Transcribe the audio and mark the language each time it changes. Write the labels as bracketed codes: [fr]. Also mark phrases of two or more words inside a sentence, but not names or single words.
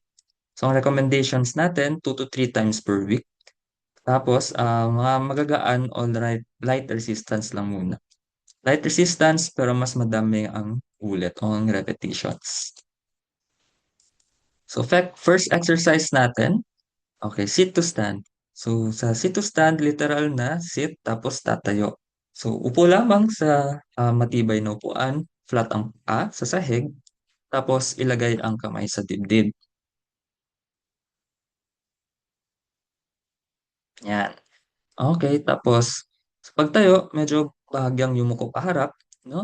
[tl] So ang recommendations natin, [en] 2 to 3 times per week. [tl] Tapos, mga magagaan o [en] light resistance [tl] lang muna. [en] Light resistance [tl] pero mas madami ang ulit o ang repetitions. So, [en] first exercise [tl] natin, [en] okay, sit to stand. So, sa sit to stand, [tl] literal na sit tapos tatayo. So, upo lamang sa matibay na upuan, flat ang paa sa sahig, tapos ilagay ang kamay sa dibdib. Yan. Okay, tapos sa pagtayo, medyo bahagyang yumuko paharap, no?